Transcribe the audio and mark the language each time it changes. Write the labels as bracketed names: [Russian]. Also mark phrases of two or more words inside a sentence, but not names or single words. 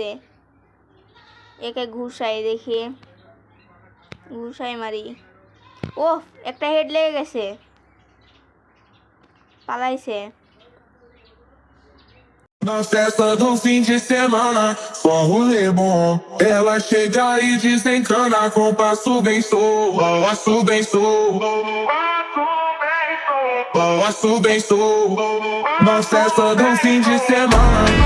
[Bangla] একে ঘুষাই, দেখি ঘুষাই মারি। ও, একটা হেড লেগে গেছে, পালাইছে। [Portuguese] Na festa do fim de semana, só rolê bom. Ela chega e desencana com passo bem solto. Passo bem solto. Passo bem solto. Na festa do fim de semana.